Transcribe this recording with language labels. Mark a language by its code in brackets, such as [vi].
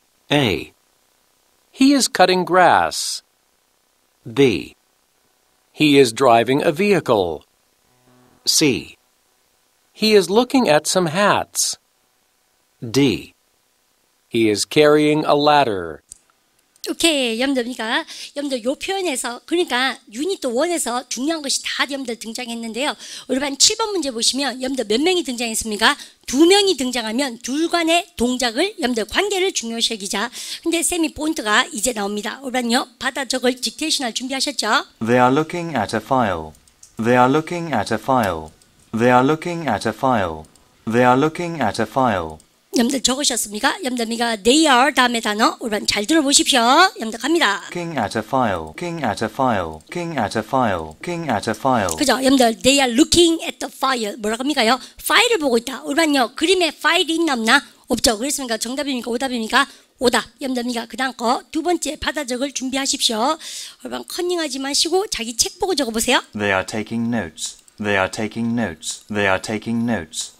[en] A. He is cutting grass. B. He is driving a vehicle. C. He is looking at some hats. D. He is carrying a ladder. [ko] 오케이, 여러분들 요 표현에서 그러니까 유닛 1에서 중요한 것이 다 여러분들 등장했는데요. 우리 반 7번 문제 보시면 여러분들 몇 명이 등장했습니까? 2명이 등장하면 둘 간의 동작을 여러분들 관계를 중요시 여기자. 근데 쌤이 포인트가 이제 나옵니다. 우리 반요 받아 적을 딕테이션을 준비하셨죠? [en] They are looking at a file. They are looking at a file. They are looking at a file. They are looking at a file. [ko] 여러분들 적으셨습니까? 여러분들 [en] they are [ko] 다음에 단어 우리 반 잘 들어보십시오. 여러분들 갑니다. [en] Looking at a file. Looking at a file. Looking at a file. Looking at a file. [ko] 그죠? [en] 여러분들 they are looking at the file. [ko] 뭐라고 합니까요? 파일을 보고 있다. 우리 반요 그림에 파일이 있나 없나? 없죠. 그렇습니까? 정답입니까? 오답입니까? 오답. 여러분들 그 다음 거 두 번째 받아 적을 준비하십시오. 우리 반 컨닝하지 마시고 자기 책 보고 적어보세요. [en] They are taking notes. They are taking notes. They are taking notes.